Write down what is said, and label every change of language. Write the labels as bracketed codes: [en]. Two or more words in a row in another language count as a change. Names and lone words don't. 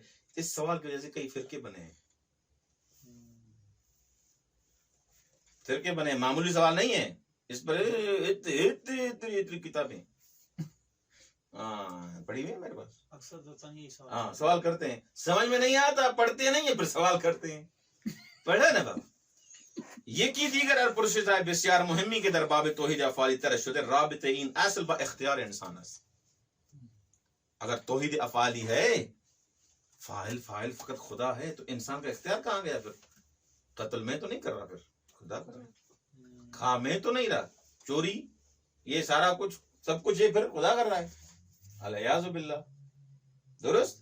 [ur] اس سوال کی وجہ سے کئی فرقے بنے ہیں. فرقے بنے ہیں، معمولی سوال نہیں ہے. اس پر اتنی کتابیں پڑھی ہوئی ہے میرے پاس. اکثر دوستان یہی سوال ہاں سوال کرتے ہیں، سمجھ میں نہیں آتا، پڑھتے نہیں ہیں، پھر سوال کرتے ہیں. پڑھا نا بابا. [fa] یکی دیگر پرسش‌های بسیار مهمی که در باب توحید افعالی طرح شده رابطه این اصل با اختیار انسان است. [ur] اگر توحید افعالی ہے، فاعل فقط خدا ہے، تو انسان کا اختیار کہاں گیا پھر؟ قتل میں تو نہیں کر رہا، پھر خدا کر رہا ہے. کھا میں تو نہیں رہا، چوری یہ سارا کچھ سب کچھ یہ پھر خدا کر رہا ہے. [ar] الیاذ باللہ. [ur] درست.